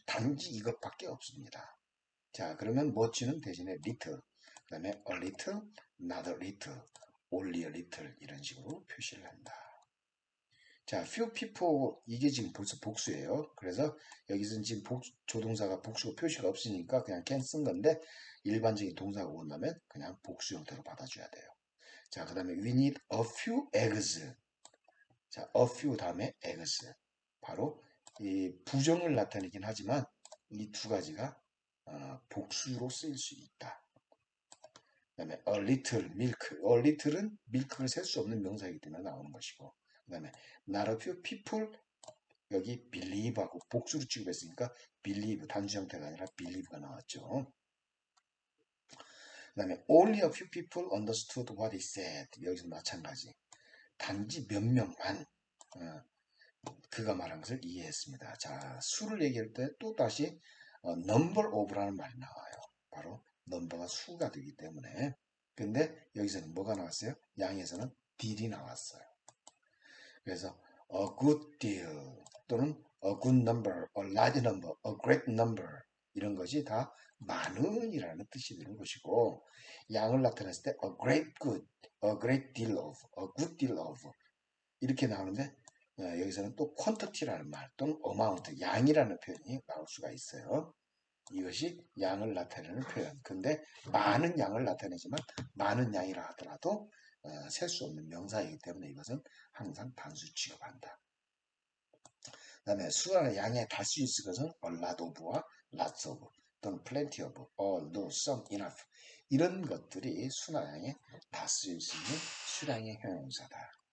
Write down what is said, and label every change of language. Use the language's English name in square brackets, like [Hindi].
[Korean] 단지 이것밖에 없습니다. 자 그러면 much는 대신에 little 그 다음에 a little, not a little, only a little 이런 식으로 표시를 한다. 자 few people 이게 지금 벌써 복수예요. 그래서 여기서는 지금 조동사가 복수가 표시가 없으니까 그냥 can 쓴 건데 일반적인 동사가 온다면 그냥 복수 형태로 받아줘야 돼요. 자, 그 다음에 [English] we need a few eggs. [Korean] 자, a few 다음에 eggs. 바로 이 부정을 나타내긴 하지만 이 두 가지가 복수로 쓰일 수 있다. 그 다음에 [English] a little milk. [Korean] a little은 milk를 셀 수 없는 명사이기 때문에 나오는 것이고 그 다음에 not a few people 여기 believe하고 복수로 취급했으니까 believe 단수 형태가 아니라 believe가 나왔죠. 그 다음에 [English] only a few people understood what he said. [Korean] 여기서 마찬가지. 단지 몇 명만 그가 말한 것을 이해했습니다. 자, 수를 얘기할 때 또 다시 number of라는 말이 나와요. 바로 number가 수가 되기 때문에. 근데 여기서는 뭐가 나왔어요? 양에서는 did이 나왔어요. 그래서 a good deal 또는 a good number, a large number, a great number 이런 것이 다 많은이라는 뜻이 되는 것이고 양을 나타냈을 때 a great good, a great deal of, a good deal of 이렇게 나오는데 여기서는 또 quantity라는 말 또는 amount, 양이라는 표현이 나올 수가 있어요. 이것이 양을 나타내는 표현. 근데 많은 양을 나타내지만 많은 양이라 하더라도 셀 수 없는 명사이기 때문에 이것은 항상 단수 취급한다. 그 다음에 수나 양에 달 수 있을 것은 a lot of와 lots of 또는 plenty of, all, no, some, enough 이런 것들이 수나 양에 다 쓸 수 있는 수량의 형용사다.